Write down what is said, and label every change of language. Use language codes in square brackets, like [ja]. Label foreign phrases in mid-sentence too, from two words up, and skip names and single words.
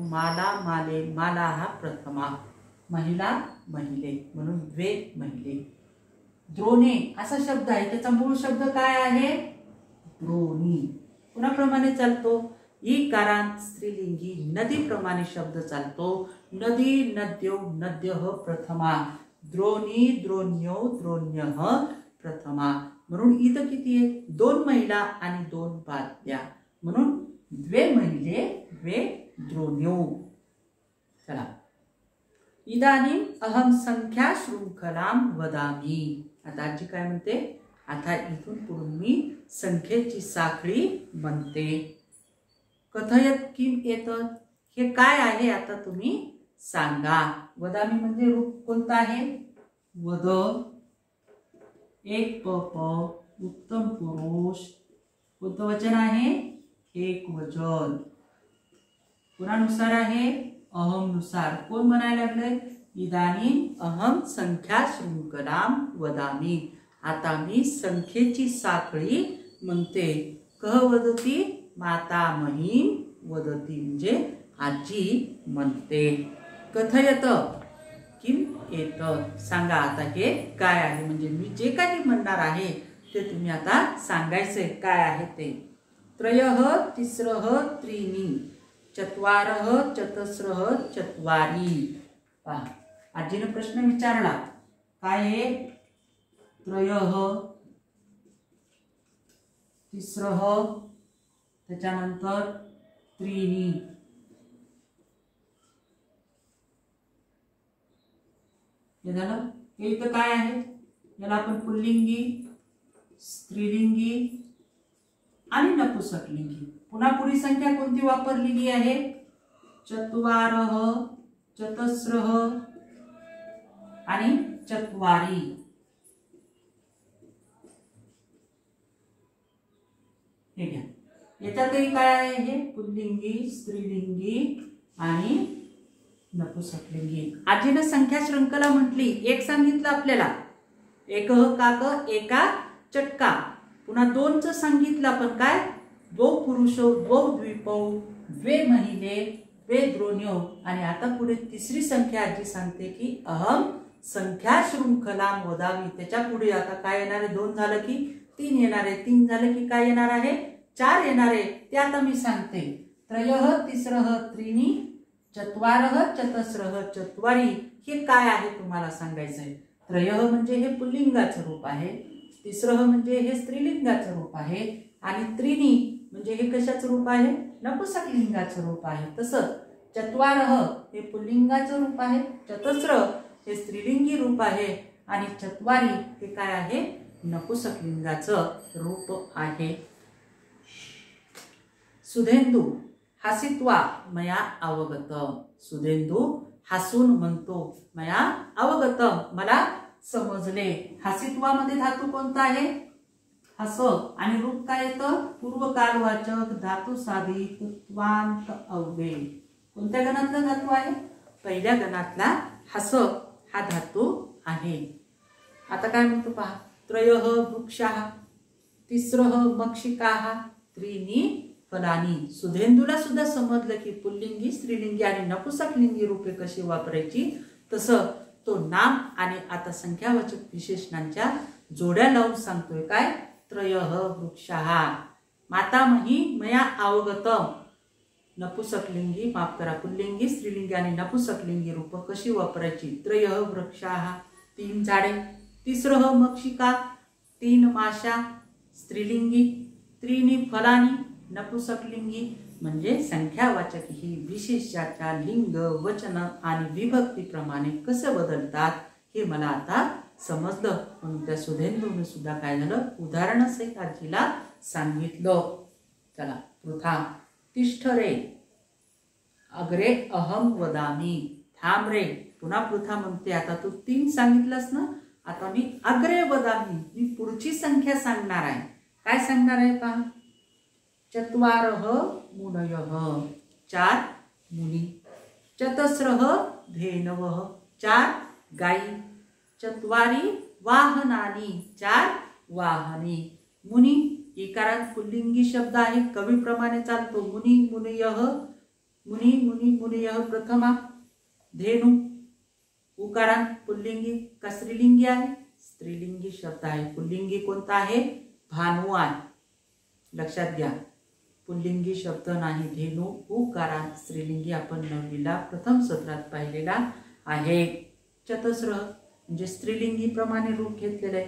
[sa] माला, माले, माला हा प्रथमा, महिला, महिले म्हणून वे महिले. [mr] द्रोणे असा शब्द आहे, त्याचा मूळ शब्द काय आहे? द्रोणी. कोणाप्रमाणे चालतो? ईकारांत स्त्रीलिंगी नदीप्रमाणे शब्द चालतो. [sa] नदी, नद्यो, नद्यः प्रथमा. द्रोणी, द्रोण्यो, द्रोण्यः प्रथमा. [mr] म्हणून इथं किती आहे? दोन महिला आणि दोन बादल्या म्हणून [sa] द्वे महिले द्वे द्रोण्यो. चला, इदानीं अहम संख्या शृंखलां वदामि. [mr] आता आजी काय म्हणते? आता इथून पुढे मी संख्येची साखळी म्हणते. [sa] कथयत किम एतत्, [mr] हे काय आहे आता तुम्ही सांगा. वदामि म्हणजे रूप कोणतं आहे? वद. एक प उत्तम पुरुष. कोणतं वचन आहे? एक वचन. कोणानुसार आहे? अहम नुसार. कोण म्हणायला लागले? [sa] इदानीं अहम संख्या शृंखलां वदामि. [mr] आता मी संख्येची साखळी म्हणते. [sa] कह वदती? मातामही वदती [mr] म्हणजे आजी म्हणते. [sa] कथयत किम एतत्, [mr] सांगा आता हे काय आहे. म्हणजे मी जे काही म्हणणार आहे ते तुम्ही आता सांगायचे काय आहे ते. [sa] त्रयः तिस्रः त्रीणि चत्वारः चतस्रः चत्वारि. [mr] पहा, आजीने प्रश्न विचारला. काय आहे? त्रयः, तिस्रः, त्याच्यानंतर त्रीणि. हे झालं. हे इथं काय आहे? याला आपण पुल्लिंगी, स्त्रीलिंगी आणि नपुंसकलिंगी. पुन्हा पुढील संख्या कोणती वापरलेली आहे? [sa] चत्वारः, चतस्रः आणि चत्वारि. [mr] हे घ्या. याच्यातही काय आहे? हे पुल्लिंगी, स्त्रीलिंगी आणि नपुंसकलिंगी. आजीने संख्या शृंखला म्हटली. एक सांगितलं आपल्याला, एक काक एका चटका. पुन्हा दोनचं सांगितलं आपण काय? [sa] द्वौ पुरुषो द्वौ द्वीपौ द्वे महिले द्वे द्रोण्यो. [mr] आणि आता पुढे तिसरी संख्या आजी सांगते की [sa] अहम संख्या शृंखला वदामी. [mr] त्याच्या पुढे आता काय येणार आहे? दोन झालं की तीन येणार आहे. तीन झालं की काय येणार आहे? चार येणार आहे. ते आता मी सांगते. [sa] त्रयः तिस्रः त्रीणि चत्वारः चतस्रः चत्वारि. [mr] हे काय आहे तुम्हाला सांगायचंय. त्रयः म्हणजे हे पुल्लिंगाचं रूप आहे. तिस्रः म्हणजे हे स्त्रीलिंगाचं रूप आहे. आणि त्रीणि म्हणजे हे कशाचं रूप आहे? नपुंसकलिंगाचं रूप आहे. तसंच चत्वारः हे पुल्लिंगाचं रूप आहे. चतस्र हे स्त्रीलिंगी रूप आहे. आणि चत्वारि हे काय आहे? नपुंसकलिंगाचं रूप आहे. [sa] सुधेंदू हसित्वा मया अवगतम. [mr] सुधेंदू हसून म्हणतो [sa] मया अवगतम, [mr] मला समजले. हसित्वामध्ये धातू कोणता आहे? हस. आणि रूप काय येतं? पूर्वकालवाचक धातू साधित त्वांत अव्यय. कोणत्या गणातला धातू आहे? पहिल्या गणातला हस हा धातू आहे. आता काय म्हणतो पहा. [sa] त्रयः वृक्षाः तिस्रः मक्षिकाः त्रीणि फलानी. [mr] सुधेंदूला सुद्धा समजलं की पुल्लिंगी, स्त्रीलिंगी आणि नपुंसकलिंगी रूपे कशी वापरायची. तसं तो नाम आणि आता संख्यावाचक विशेषणांच्या जोड्या लावून सांगतोय. काय? [sa] त्रयः वृक्षाः मातामही मया अवगतम. [mr] नपुंसकलिंगी, माफ करा, पुल्लिंगी, स्त्रीलिंगी आणि नपुंसकलिंगी रूप कशी वापरायची. [sa] त्रयः वृक्षाः [mr] तीन झाडे. [sa] तिस्रः मक्षिका [mr] तीन माशा. स्त्रीलिंगी, [sa] त्रीणी फलानी [mr] नपुंसकलिंगी म्हणजे संख्यावाचक ही विशेषाच्या लिंग, वचन आणि विभक्तीप्रमाणे कसे बदलतात हे मला आता समजलं. म्हणून त्या सुधेंदूने सुद्धा काय झालं उदाहरणासहित आजीला सांगितलं. [sa] चला पृथा तिष्ठ रे अग्रे अहम वदामी. [mr] थांब रे. पुन्हा पृथा म्हणते आता तू 3 सांगितलंस ना, आता मी [sa] अग्रे वदामी [mr] मी पुढची संख्या सांगणार आहे. काय सांगणार आहे पहा. [sa] चत्वारः मुनयः [mr] 4 मुनी, [sa] चतस्रः धेनवः [mr] 4 गायी, [sa] चत्वारी वाहनानी [mr] 4 वाहने. मुनी इकारांत पुल्लिंगी शब्द आहे, कवीप्रमाणे चालतो. [sa] मुनी मुनयः, मुनी मुनी मुनयः प्रथमा. [mr] धेनु उकारांत पुल्लिंगी का स्त्रीलिंगी आहे, स्त्रीलिंगी शब्द आहे. पुल्लिंगी कोणता आहे, भानू आहे. लक्षात घ्या पुल्लिंगी शब्द नाही. धेनु उकारांत स्त्रीलिंगी आपण 9वीला प्रथम सत्रात पाहिलेला आहे. चतस्र म्हणजे स्त्रीलिंगी प्रमाणे रूप घेतलेले आहे.